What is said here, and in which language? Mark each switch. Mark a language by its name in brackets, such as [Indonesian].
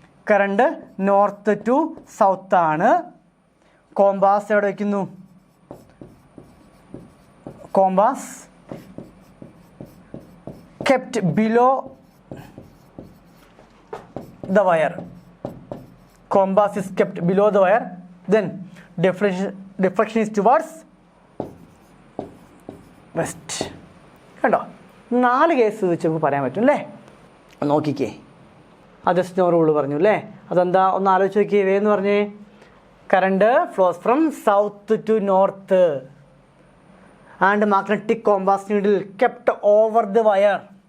[Malayalam] Current north to south ആണ്. Compass എവിടെ വയ്ക്കുന്നു? [English] Compass kept below the wire. Compass is kept below the wire. Then deflection is towards west. [Malayalam] കണ്ടോ, 4 case വെച്ച് നമുക്ക് പറയാൻ പറ്റും അല്ലേ? നോക്കിക്കേ, അത് സ്നോ റൂൾ പറഞ്ഞു അല്ലേ? അതെന്താ ഒന്ന് ആലോചിച്ച് നോക്കിയേ. വേന്ന് പറഞ്ഞേ, [English] Current flows from south to north and magnetic compass needle kept over the wire.